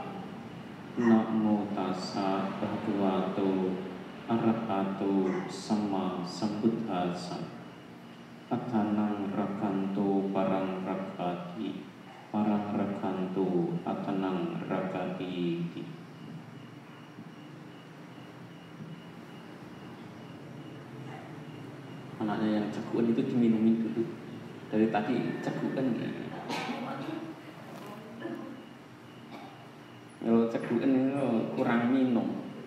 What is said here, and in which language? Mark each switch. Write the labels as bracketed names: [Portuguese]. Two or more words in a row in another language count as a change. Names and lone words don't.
[Pali] Namo tassa bhagavato arahato sama sambuddhassa. Atanang rakanto parang rakati, parang rakanto atanang rakati. [Indonesian] Anaknya yang cegukan itu diminumin dulu. Dari tadi cegukan. Kalau cegukan itu kurang minum.